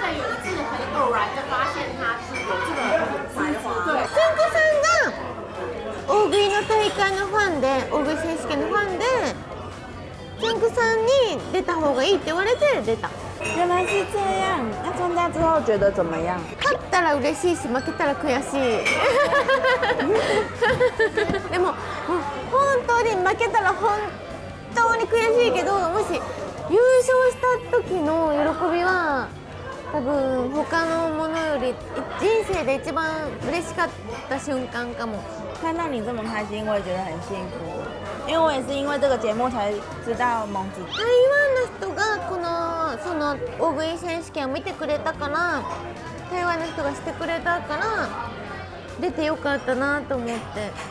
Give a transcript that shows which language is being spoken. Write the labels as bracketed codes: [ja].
[zh] 在有一次很偶然的发现他是有这个才华。 [ja] つんくさんが大食いの大会のファンで、大食い選手権のファンで、つんくさんに出た方がいいって言われて出た。 [zh] 原来是这样。那参加之后觉得怎么样？ [ja] 勝ったら嬉しいし負けたら悔しい。でも本当に負けたら本当に悔しいけど、もし優勝した時の喜びは多分他のものより人生で一番嬉しかった瞬間かも。 [zh] 看到你这么开心，我也觉得很幸福。因为我也是因为这个节目才知道蒙子。 [ja] 台湾の人がその大食い選手権を見てくれたから、台湾の人がしてくれたから出てよかったなと思って。